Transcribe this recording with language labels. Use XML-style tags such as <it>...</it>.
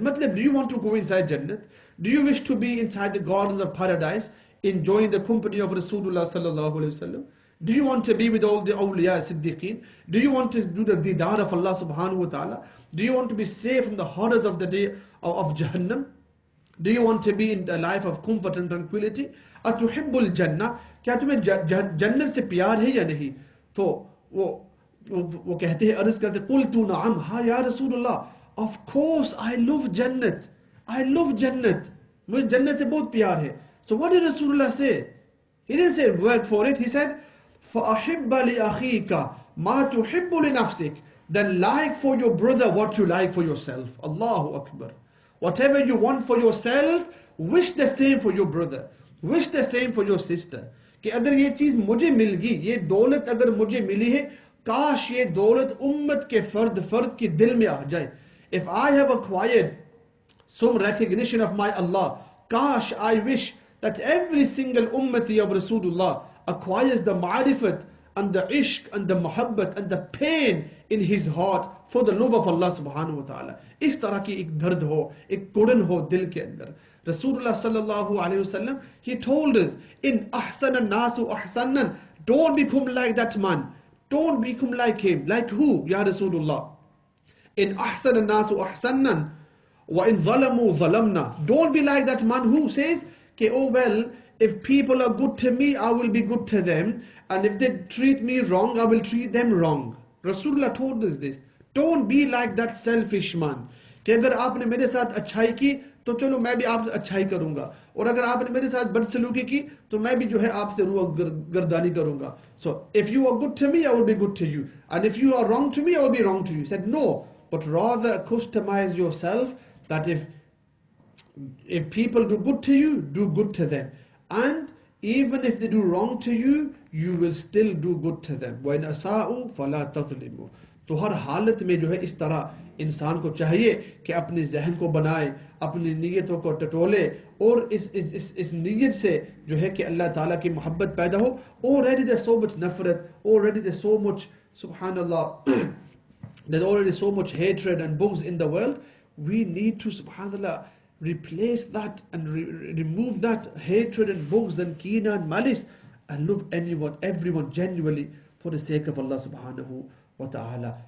<en>Matlab, do you want to go inside Jannat? Do you wish to be inside the gardens of paradise, enjoying the company of Rasulullah sallallahu alaihi wasallam? Do you want to be with all the awliya siddiqeen? Do you want to do the didar of Allah subhanahu wa ta'ala? Do you want to be safe from the horrors of the day of Jahannam? Do you want to be in a life of comfort and tranquility?</en> <ar>Atuhibbul Jannah?</ar> <hi>क्या तुम्हें जन्नत से प्यार है या नहीं? तो वो कहते हैं, अर्ज करते,</hi> <ar>qultu na'am,</ar> <hi>हाँ या रसूलुल्लाह,</hi> <en>of course I love Jannat. I love Jannat.</en> <hi>मुझे जन्नत से बहुत प्यार है.</hi> <en>So what did Rasulullah say? He didn't say work for it. He said,</en> <ar>فَأَحِبَّ لِأَخِيكَ مَا تُحِبُّ لِنَفْسِكَ.</ar> <en>Then like for your brother what you like for yourself. Allahu Akbar. Whatever you want for yourself, wish the same for your brother. Wish the same for your sister.</en> <hi>कि अगर ये चीज मुझे मिल गई, ये दौलत अगर मुझे मिली है, काश ये दौलत उम्मत के फर्द के दिल में आ जाए.</hi> <en>If I have acquired some recognition of my Allah, kash, I wish that every single ummati of Rasulullah acquires the ma'rifat and the ishq and the muhabbat and the pain in his heart for the love of Allah subhanahu wa ta'ala.</en> <hi>इस तरह की एक दर्द हो, एक कुड़न हो दिल के अंदर.</hi> <en>Rasulullah sallallahu alayhi wasallam, he told us,</en> <ar>in ahsan nasu ahsanan,</ar> <en>don't become like that man. Don't become like him. Like who? Ya Rasulullah.</en> <ar>In ahsan nasu ahsanan, wa in zalamu zalamna.</ar> <en>Don't be like that man who says, okay, oh well, if people are good to me, I will be good to them. And if they treat me wrong, I will treat them wrong. Rasulullah told us this. Don't be like that selfish man.</en> <hi>कि अगर आपने मेरे साथ अच्छाई की तो चलो मैं भी आपसे अच्छाई करूंगा, और अगर आपने मेरे साथ बदसलूकी की तो मैं भी जो है आपसे रूह गर्दानी करूंगा.</hi> <en>So if you are good to me, I will be good to you, and if you are wrong to me, I will be wrong to you. He said no, but rather customize yourself that if people do good to you, do good to them, and even if they do wrong to you, you will still do good to them.</en> <ar>وَإِنْ أَسَاءُوا فَلَا تَظْلِمُوا.</ar> <hi>तो हर हालत में जो है इस तरह इंसान को चाहिए कि अपने जहन को बनाए, अपनी नीयतों को टटोले, और इस नीयत से जो है कि अल्लाह ताला की मोहब्बत पैदा हो.</hi> <en>Already there's so much nafrat, already there's so much, subhanallah, there's already so much hatred and bughz in the world. We need to, subhanallah, replace that and remove that hatred and bughz and keena and malice, and love anyone, everyone genuinely for the sake of Allah subhanahu wa ta'ala.</en>